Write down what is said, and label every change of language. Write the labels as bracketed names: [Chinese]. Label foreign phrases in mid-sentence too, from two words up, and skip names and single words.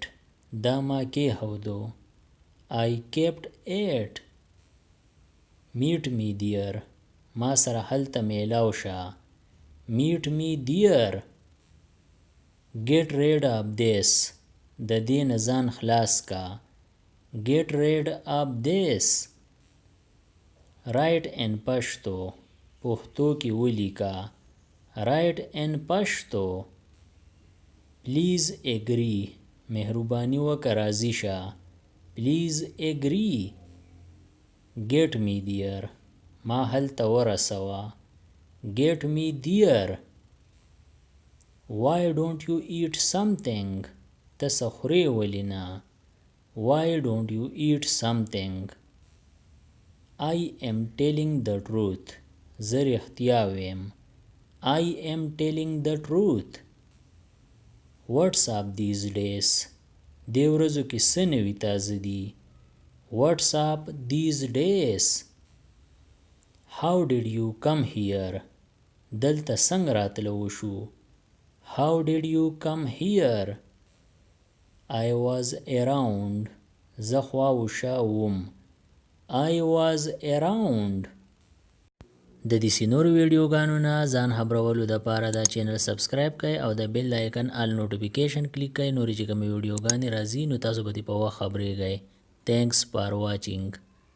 [Pashto] دا ما کېښودو. [English] I kept it. Meet me there. [Pashto] ما سره هلته میلاو شه. [English] Meet me there. Get rid of this. [Pashto] د دې نه ځان خلاص کا. [English] Get rid of this. Write in [Pashto] پښتو. پښتو کې ولیکه. [English] Write in پښتو. Please agree. [Pashto] مهرباني وکړه راضي شه. [English] Please agree. Get me there. [Pashto] ما هلته ورسوه. [English] Get me there. Why don't you eat something? [Pashto] ته څه خورې ولې نه؟ [English] Why don't you eat something? I am telling the truth. [Pashto] زه رښتیا ویم. [English] I am telling the truth. What's up these days? [Pashto] دې ورځو کې څه نوي تازه دي؟ [English] What's up these days? How did you come here? [Pashto] دلته څنګه راتلو وشو؟ [English] How did you come here? I was around. [Pashto] زه خوا و شا وم. [English] I was around. [Pashto] د دې نور ویډیوګانو نه ځان خبرولو دپاره دا [English] channel subscribe [Pashto] کړئ او د [English] bell icon all notification [Pashto] کلیک کړئ. نورې چې کومې ویډیوګانې راځي نو تاسو به دې په وخت خبرېږئ. [English] Thanks for watching.